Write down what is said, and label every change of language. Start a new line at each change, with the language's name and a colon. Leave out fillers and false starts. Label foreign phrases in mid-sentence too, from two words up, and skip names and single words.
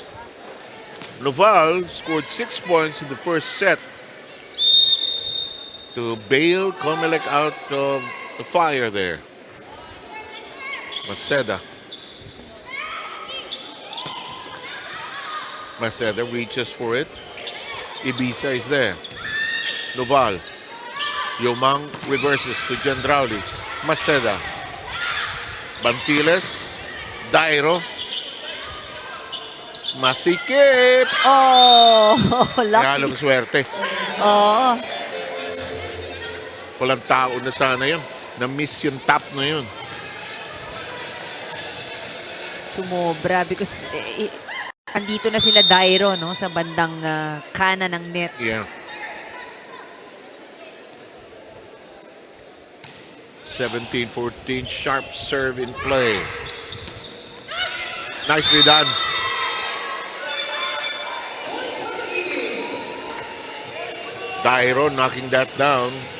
English: Noval scored 6 points in the first set to bail COMELEC out of the fire there. Maceda. Maceda reaches for it. Ibiza is there. Noval. Yomang reverses to Gendrauli. Maceda. Bantiles. Dairo.
Filipino: Masikip.
English: Oh, lucky.
Filipino: Halong swerte. Oh, Walang tao na sana yun. Na-miss yung tap na yun. sumobra because andito na sila Dairo no sa bandang kanan ng net.
English: Yeah. 17-14, sharp serve in play. Nicely done. Dairo knocking that down.